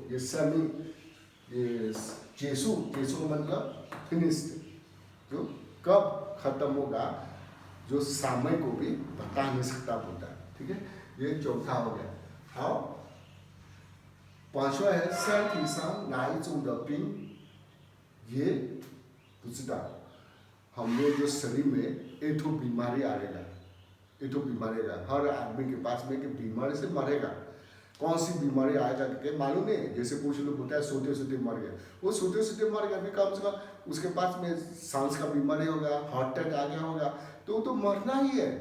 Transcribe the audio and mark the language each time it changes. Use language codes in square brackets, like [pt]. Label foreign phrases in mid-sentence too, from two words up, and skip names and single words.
[hi] जो ये समी ये [zh] 结束 结束 [hi] का मतलब फिनिश्ड, जो कब खत्म होगा, जो समय को भी बता नहीं सकता बोलता है। ठीक है, ये चौथा हो गया। और पांचवा है [zh] 身体上哪一种的病， [hi] ये [zh] 不知道। [hi] हम लोग जो शरीर में एक तो बीमारी आएगा, एक तो बीमारी आएगा हर आदमी के पास में कि बीमारी से मरेगा। कौन सी बीमारी आएगा कि मालूम नहीं। जैसे कुछ लोग बोलता है सोते सोते मर गया, वो सोते सोते मर गया, अभी कम से कम उसके पास में सांस का बीमारी होगा, [en] heart attack [hi] आ गया होगा, तो वो तो मरना ही है।